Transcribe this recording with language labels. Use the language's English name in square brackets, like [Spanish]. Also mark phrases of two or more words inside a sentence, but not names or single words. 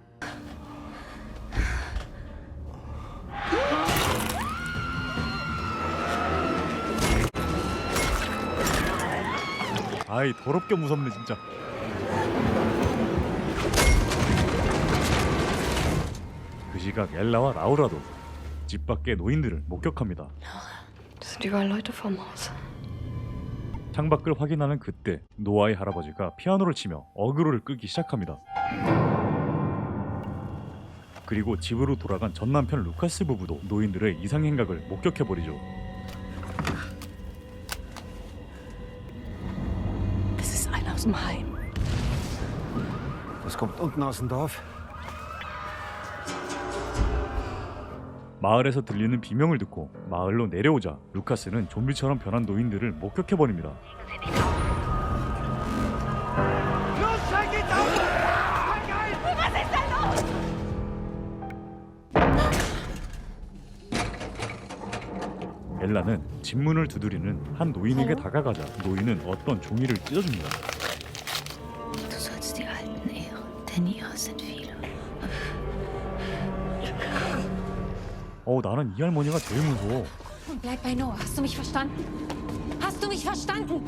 [Korean] 아이 더럽게 무섭네 진짜. 그 시각 엘라와 라우라도 집 밖의 노인들을 목격합니다. [German] Das sind überall Leute vom Haus. [Korean] 창밖을 확인하는 그때 노아의 할아버지가 피아노를 치며 어그로를 끌기 시작합니다. 그리고 집으로 돌아간 전 남편 루카스 부부도 노인들의 이상 행각을 목격해버리죠. [German] Das ist einer aus dem Heim. Das kommt unten aus dem Dorf. [Korean] 마을에서 들리는 비명을 듣고 마을로 내려오자 루카스는 좀비처럼 변한 노인들을 목격해버립니다. 엘라는 집 문을 두드리는 한 노인에게 다가가자 노인은 어떤 종이를 찢어줍니다. [German] Du sollst die Alten ehren, denn ihrer sind viele. [Korean] 나는 이 할머니가 제일 무서워. [German] Bleib bei Noah. Hast du mich verstanden? Hast du mich verstanden?